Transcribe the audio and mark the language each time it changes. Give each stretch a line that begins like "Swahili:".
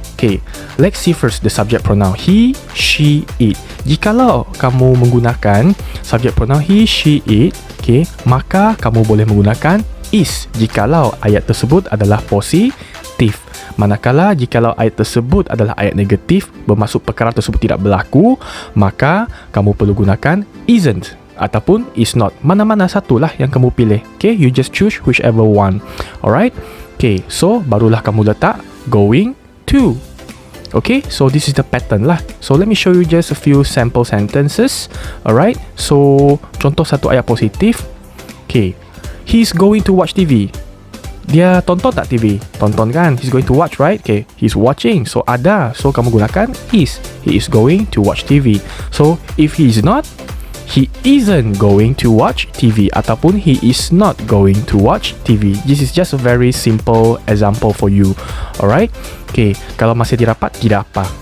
English: Okay, let's see first the subject pronoun he, she, it.
Malay: Jikalau kamu menggunakan subject pronoun he, she, it, okay, maka kamu boleh menggunakan is jikalau ayat tersebut adalah positif. Manakala jikalau ayat tersebut adalah ayat negatif, bermaksud perkara tersebut tidak berlaku, maka kamu perlu gunakan isn't ataupun is not. Mana-mana satulah yang kamu pilih.
English: Okay, you just choose whichever one. Alright, okay, so
Malay: barulah kamu letak
English: going to. Okay, so this is the pattern lah. So let me show you just a few sample sentences. Alright, so
Malay: contoh satu ayat positif.
English: Okay, he's going to watch TV.
Malay: Dia tonton tak TV? Tonton kan?
English: He's going to watch, right? Okay, he's watching. So
Malay: ada. So kamu gunakan
English: is. He is going to watch TV. So if he is not, he isn't going to watch TV ataupun he is not going to watch TV. This is just a very simple example for you. Alright?
Malay: Okay, kalau masih dirapat, tidak apa.